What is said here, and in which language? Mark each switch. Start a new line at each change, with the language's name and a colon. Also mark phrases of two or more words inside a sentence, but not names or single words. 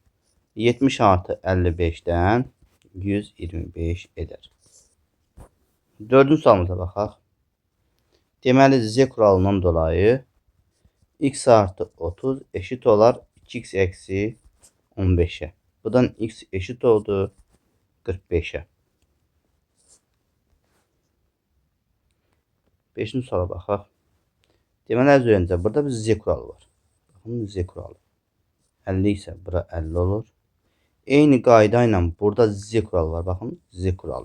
Turkish: 70 artı 55'ten 125 eder.
Azerbaijani: Dördüncü sualımıza baxaq. Deməli Z
Turkish: kuralından dolayı
Azerbaijani: x artı 30 eşit olar 2x eksi 15'e. Buradan x eşit oldu 45'e. 5-ci suala baxaq. Deməli əziz öğrencilər, burada bir Z kuralı var. Baxın Z kuralı. 50 ise bura 50 olur. Eyni qayda ilə burada Z kuralı var. Baxın Z kuralı.